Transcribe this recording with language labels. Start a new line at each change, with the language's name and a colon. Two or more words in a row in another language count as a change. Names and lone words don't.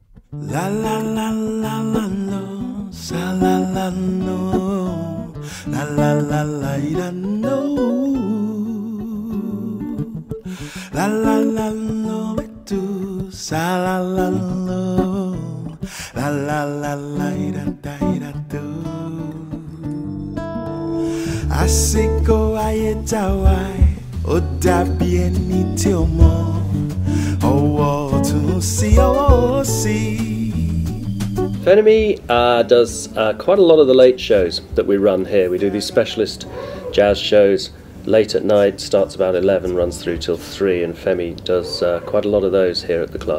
Yoruba: La la la la la no, sa la la no, la la la la no, la la la no, tu sa la la no, la la la la do. Asiko ayetawai, odabi eni ti o mo.
English: Oh, to see, oh, see. Femi does quite a lot of the late shows that we run here. We do these specialist jazz shows late at night, starts about 11, runs through till 3, and Femi does quite a lot of those here at the club.